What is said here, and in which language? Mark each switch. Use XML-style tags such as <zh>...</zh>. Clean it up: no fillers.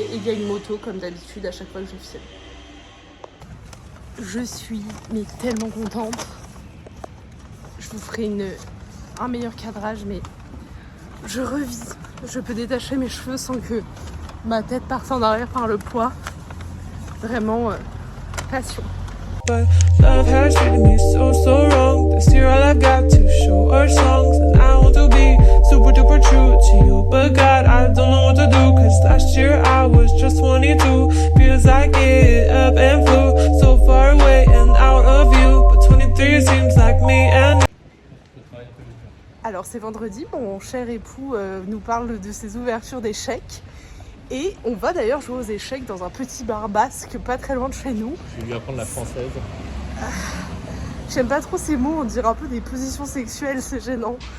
<fr>Et il y a une moto, comme d'habitude, à chaque fois que je filme. Je suis mais tellement contente. Je vous ferai un meilleur cadrage, mais je revis. Je peux détacher mes cheveux sans que ma tête parte en arrière par le poids. Vraiment, passion.</fr> <en>But love has treated me so wrong. This year all I've got to show are songs, and I want to be super duper true to you. But God, I don't know what to do, cause last year I was just 22. Feels like it up and flew so far away and out of view. But 23 seems like me and...</en> <fr>Alors c'est vendredi, mon cher époux nous parle de ses ouvertures d'échecs. Et on va d'ailleurs jouer aux échecs dans un petit bar basque pas très loin de chez nous. Je vais lui apprendre la française. J'aime pas trop ces mots, on dirait un peu des positions sexuelles, c'est gênant.</fr>